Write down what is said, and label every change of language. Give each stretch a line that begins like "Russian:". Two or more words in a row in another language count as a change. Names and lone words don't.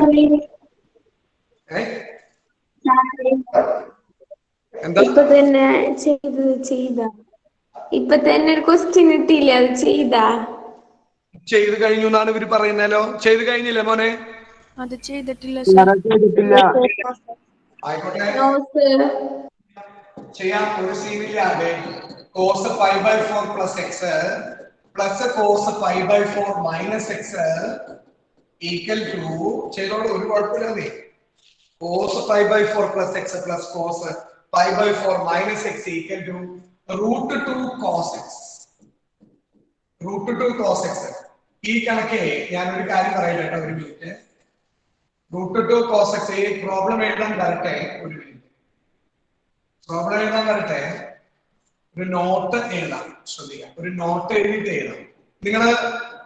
Malayalam: ഇപ്പൊ തന്നെ ഇപ്പൊ തന്നെ ഒരു ക്വസ്റ്റ്യൻ കിട്ടിയില്ല, അത് ചെയ്ത് കഴിഞ്ഞു എന്നാണ് ഇവര് പറയുന്നല്ലോ. ചെയ്ത് കഴിഞ്ഞില്ലേ മോനെ? അത് ചെയ്തിട്ടില്ല. ആയിക്കോട്ടെ, ചെയ്യാം, ഒരു സീനില്ലാതെ
English: cos 5/4 plus x plus cos 5/4 minus x equal to
Malayalam: ചെയ്തോളൂ, ഒരു കുഴപ്പമില്ലാതെ.
English: cos 5/4 plus x plus cos 5/4 minus x equal to √2 cos x. √2 cos x.
Malayalam: ഈ കണക്കെ ഞാനൊരു കാര്യം പറയട്ടെ കേട്ടോ, ഒരു മിനിറ്റ്.
English: √2 cos x
Malayalam: ഈ പ്രോബ്ലം എഴുതാൻ വരട്ടെ, ഒരു മിനിറ്റ്. പ്രോബ്ലം എഴുതാൻ വരട്ടെ, ഒരു നോട്ട് എഴുതാം. ശ്രദ്ധിക്കാം, ഒരു നോട്ട് എഴുതിയിട്ട് എഴുതാം.